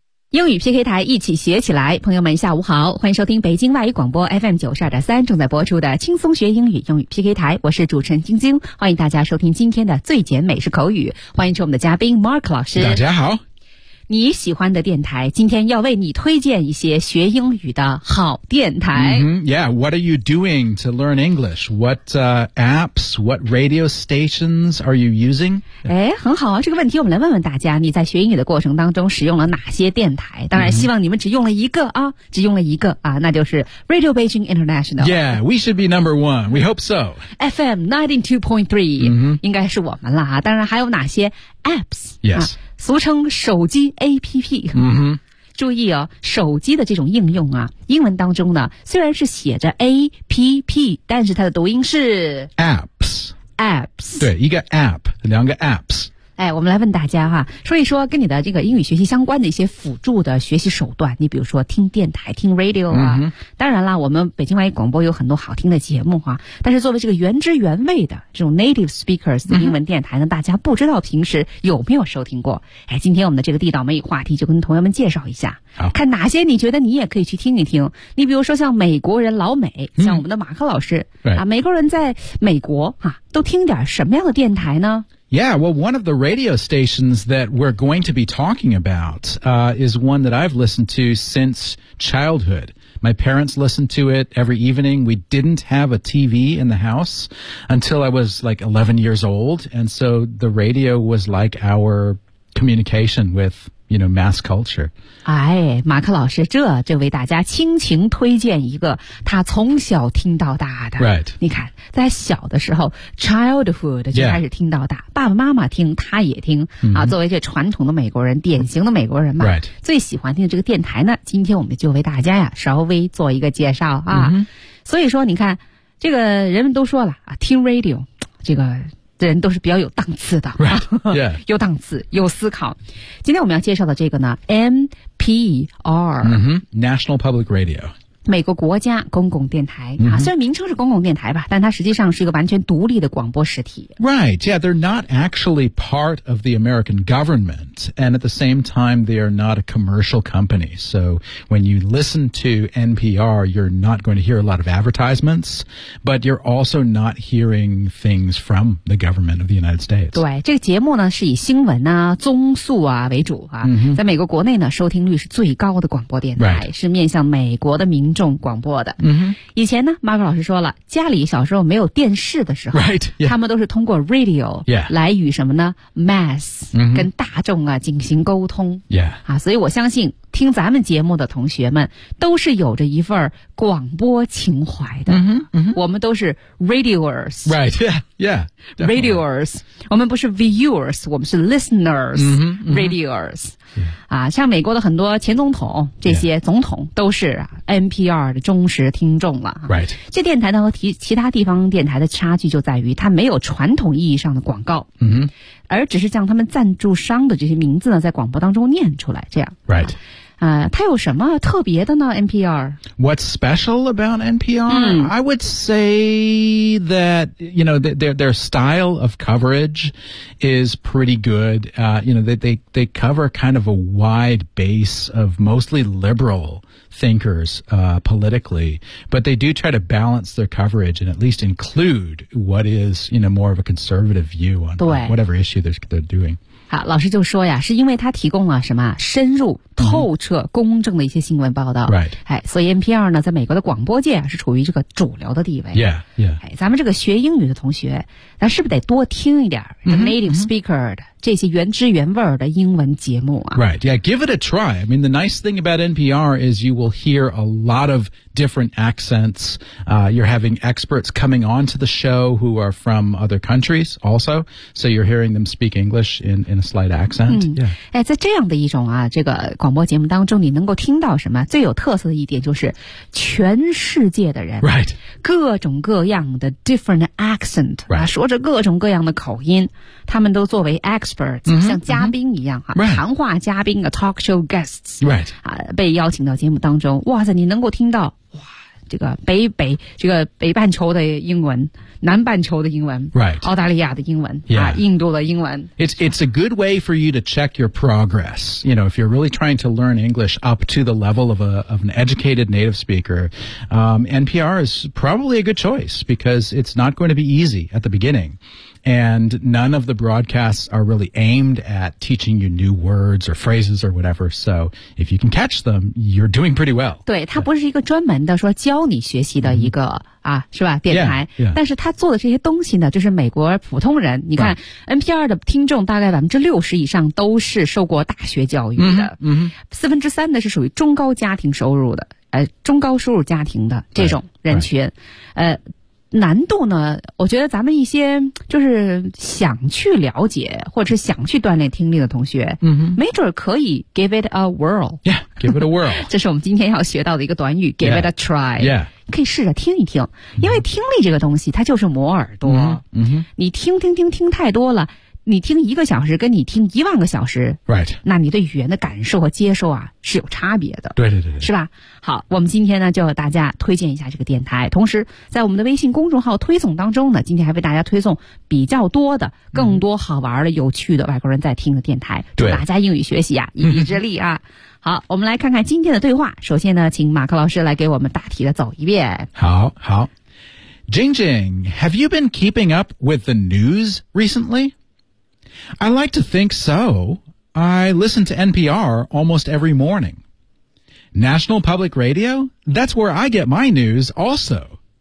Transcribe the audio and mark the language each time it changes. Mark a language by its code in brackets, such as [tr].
[zh] 英语 PK 台一起学起来，朋友们下午好，欢迎收听北京外语广播 FM92.3 正在播出的轻松学英语英语 PK 台，我是主持人晶晶，欢迎大家收听今天的最简美式口语，欢迎出我们的嘉宾 Mark 老师。大家好。你喜欢的电台今天要为你推荐一些学英语的好电台。 [en] Yeah, what are you doing to learn English? What apps, what radio stations are you using? [zh] 哎，很好啊，这个问题我们来问问大家，你在学英语的过程当中使用了哪些电台？当然希望你们只用了一个啊，只用了一个啊，那就是 Radio Beijing International. [en] Yeah, we should be number one. We hope so. [zh] FM 92.3,、应该是我们啦。当然还有哪些 apps? [en] Yes.、 [zh] 俗称手机 APP、注意哦，手机的这种应用啊，英文当中呢虽然是写着 APP， 但是它的读音是 [en] Apps Apps， [zh] 对，一个 App， 两个 Apps。哎，我们来问大家哈，说一说跟你的这个英语学习相关的一些辅助的学习手段，你比如说听电台，听 Radio 啊、当然啦，我们北京外语广播有很多好听的节目哈，但是作为这个原汁原味的这种 native speakers 的英文电台呢、大家不知道平时有没有收听过。哎，今天我们的这个地道美语话题就跟同学们介绍一下，看哪些你觉得你也可以去听一听。你比如说像美国人老美、像我们的马克老师、美国人在美国哈、都听点什么样的电台呢？ [en] Yeah, well, one of the radio stations that we're going to be talking about, is one that I've listened to since childhood. My parents listened to it every evening. We didn't have a TV in the house until I was like 11 years old. And so the radio was like our communication with... You know, mass culture. [zh] 哎，马克老师，这为大家倾情推荐一个他从小听到大的。 [en] Right. [zh] 你看，在小的时候 ，childhood 就开始听到大， [en] yeah. [zh] 爸爸妈妈听，他也听、作为这传统的美国人，典型的美国人嘛。 [en] Right. [zh] 最喜欢听的这个电台呢，今天我们就为大家呀稍微做一个介绍啊。所以说，你看，这个人们都说了啊，听 radio， 这个。人都是比较有档次的、 [en] right. yeah. [zh] 有档次有思考。今天我们要介绍的这个呢 NPR、 [en] National Public Radio [zh] 美国国家公共电台、虽然名称是公共电台吧，但它实际上是一个完全独立的广播实体。 [en] Right, yeah, they're not actually part of the American government, and at the same time they are not a commercial company, so when you listen to NPR you're not going to hear a lot of advertisements, but you're also not hearing things from the government of the United States. [zh] 对，这个节目呢是以新闻啊、综述啊为主啊、在美国国内呢收听率是最高的广播电台、 [en] right. [zh] 是面向美国的民众广播的。以前呢 Mark 老师说了，家里小时候没有电视的时候、 [en] right. yeah. [zh] 他们都是通过 radio、 [en] yeah. [zh] 来与什么呢 mass、跟大众啊进行沟通、 [en] yeah. [zh] 啊，所以我相信听咱们节目的同学们都是有着一份广播情怀的、我们都是 radioers [en] right yeah yeah、definitely. [zh] radioers 我们不是 viewers 我们是 listeners、radioers、像美国的很多前总统这些总统都是 NPR 的忠实听众了 [en] right [zh] 这电台呢和其他地方电台的差距就在于它没有传统意义上的广告、而只是将他们赞助商的这些名字呢在广播当中念出来这样 [en] right、 [zh] 它有什么特别的呢 NPR [en] What's special about NPR、I would say that you know their style of coverage is pretty good、you know they cover kind of a wide base of mostly liberal thinkers、politically but they do try to balance their coverage and at least include what is you know more of a conservative view on whatever issue they're doing [zh] 好，老师就说呀，是因为他提供了什么深入、透彻、公正的一些新闻报道。 [en] Right. [zh] 哎，所以 NPR 呢，在美国的广播界是处于这个主流的地位。 [en] Yeah, yeah. [zh] 哎，咱们这个学英语的同学，咱是不是得多听一点 native speaker 的这些原汁原味的英文节目啊 [en] ？Right. Yeah. Give it a try. I mean, the nice thing about NPR is you will hear a lot of different accents. You're having experts coming onto the show who are from other countries also. So you're hearing them speak English in a slight accent. Yeah. [zh] 哎，在这样的一种啊，这个广播节目当中。当中你能够听到什么，最有特色的一点就是全世界的人、 [en] right. [zh] 各种各样的 [en] different accent、 right. [zh] 啊、说着各种各样的口音，他们都作为 experts、 mm-hmm. 像嘉宾一样、啊 [en] right. [zh] 谈话嘉宾的 [en] talk show guests、 right. [zh] 啊、被邀请到节目当中，哇塞，你能够听到哇这个北半球的英文，南半球的英文、 [en] right. [zh] 澳大利亚的英文、 [en] yeah. [zh] 啊、印度的英文。 [en] It's a good way for you to check your progress. You know, if you're really trying to learn English up to the level of an educated native speaker,、NPR is probably a good choice because it's not going to be easy at the beginning. And none of the broadcasts are really aimed at teaching you new words or phrases or whatever. So if you can catch them, you're doing pretty well. [zh] 对，它不是一个专门的说教你学习的一个、mm-hmm. 啊，是吧？电台， [en] yeah, yeah. [zh] 但是他做的这些东西呢，就是美国普通人。你看、 [en] right. [zh] ，NPR 的听众大概60%以上都是受过大学教育的， 1/4 呢是属于中高家庭收入的，中高收入家庭的这种人群， [en] right. [zh] 难度呢，我觉得咱们一些就是想去了解或者是想去锻炼听力的同学，嗯哼，没准可以 [en] give it a whirl， yeah， give it a whirl， [zh] 这是我们今天要学到的一个短语， give、 [en] yeah. it a try， yeah。 [zh] 可以试着听一听，因为听力这个东西它就是磨耳朵、嗯、你听太多了，你听一个小时跟你听10000个小时、 [en] right. [zh] 那你对语言的感受和接受啊是有差别的，对对对，是吧？好，我们今天呢就和大家推荐一下这个电台，同时在我们的微信公众号推送当中呢，今天还为大家推送比较多的更多好玩的、嗯、有趣的外国人在听的电台，祝大家英语学习啊一臂之力啊。好，我们来看看今天的对话。首先呢，请马克老师来给我们大体的走一遍。好，好。 [en] Jingjing, have you been keeping up with the news recently? I like to think so. I listen to NPR almost every morning. National Public Radio? That's where I get my news also.